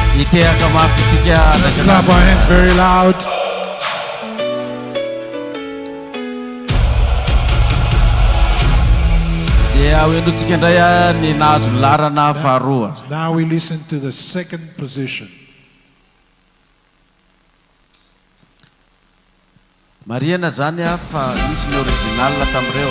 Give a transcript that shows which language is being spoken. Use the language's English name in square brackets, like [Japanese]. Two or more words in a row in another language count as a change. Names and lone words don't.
[Malagasy] Tehaka mafitsika. [English] Let's clap our hands very loud. Now we listen to the second position. [Malagasy] Mariana zany fa misy ny original tamreo.